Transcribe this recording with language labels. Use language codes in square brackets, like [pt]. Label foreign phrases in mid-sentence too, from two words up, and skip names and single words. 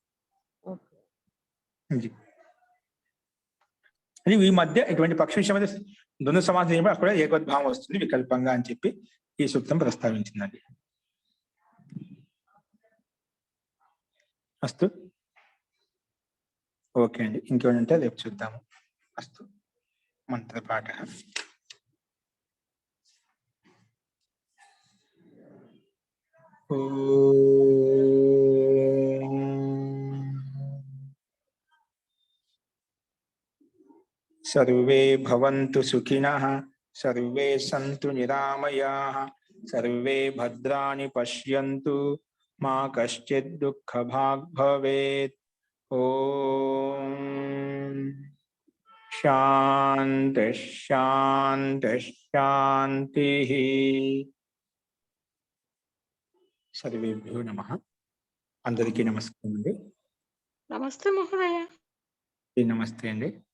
[te] అది ఈ మధ్య ఇటువంటి పక్షి విషయం అయితే ద్వంద్వ సమాసం అక్కడ ఏకోద్భావం వస్తుంది వికల్పంగా అని చెప్పి ఈ సూక్తం ప్రస్తావించిందండి. అస్తు. ఓకే అండి, ఇంకేమంటే రేపు చూద్దాము. అస్తు. మంత్రపాఠ. [sa] सर्वे भवन्तु सुखिनः, सर्वे सन्तु निरामयाः, सर्वे भद्राणि पश्यन्तु, मा कश्चित् दुःखभाग् भवेत्। ओम शांति शांति शांतिः। सर्वेभ्यो नमः. [te] అందరికీ నమస్కారం అండి. నమస్తే మహోదయ. నమస్తే అండి.